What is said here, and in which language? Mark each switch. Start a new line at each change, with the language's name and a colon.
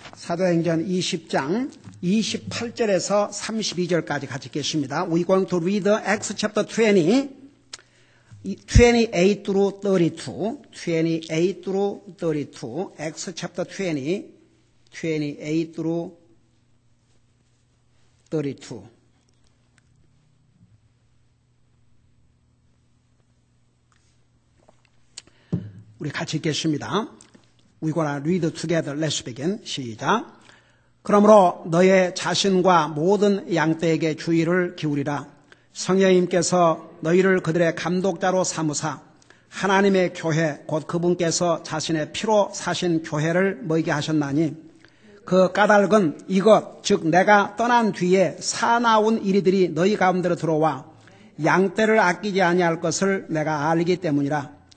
Korean: 사도행전 20장 28절에서 32절까지 같이 읽겠습니다.
English: We're going to read Acts chapter 20, 28 through 32, 28 through 32, Acts chapter 20, 28 through 32.
Korean: 우리 같이 읽겠습니다.
English: We're gonna read together. Let's begin.
Korean: 시작. 그러므로 너의 자신과 모든 양떼에게 주의를 기울이라. 성령님께서 너희를 그들의 감독자로 삼으사 하나님의 교회 곧 그분께서 자신의 피로 사신 교회를 모이게 하셨나니 그 까닭은 이것 즉 내가 떠난 뒤에 사나운 이리들이 너희 가운데로 들어와 양떼를 아끼지 아니할 것을 내가 알기 때문이라.